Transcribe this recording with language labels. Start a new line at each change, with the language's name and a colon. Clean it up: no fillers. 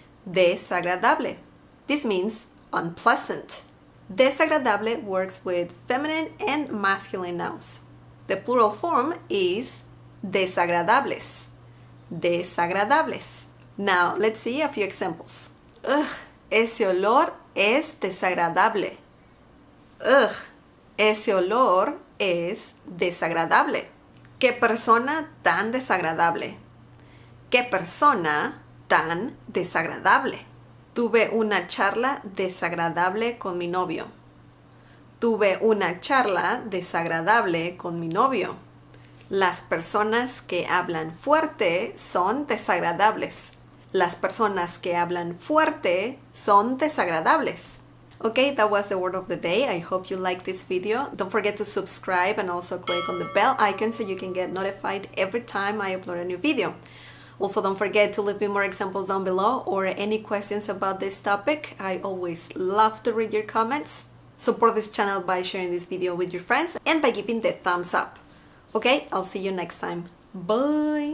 English: Desagradable. This means unpleasant. Desagradable works with feminine and masculine nouns. The plural form is desagradables. Desagradables. Now let's see a few examples.
Spanish: Ugh, ese olor es desagradable. Ugh, ese olor es desagradable. ¡Qué persona tan desagradable! ¡Qué persona tan desagradable! Tuve una charla desagradable con mi novio. Tuve una charla desagradable con mi novio. Las personas que hablan fuerte son desagradables. Las personas que hablan fuerte son desagradables.
English: Okay, that was the word of the day. I hope you liked this video. Don't forget to subscribe and also click on the bell icon so you can get notified every time I upload a new video. Also, don't forget to leave me more examples down below or any questions about this topic. I always love to read your comments. Support this channel by sharing this video with your friends and by giving the thumbs up. Okay, I'll see you next time. Bye!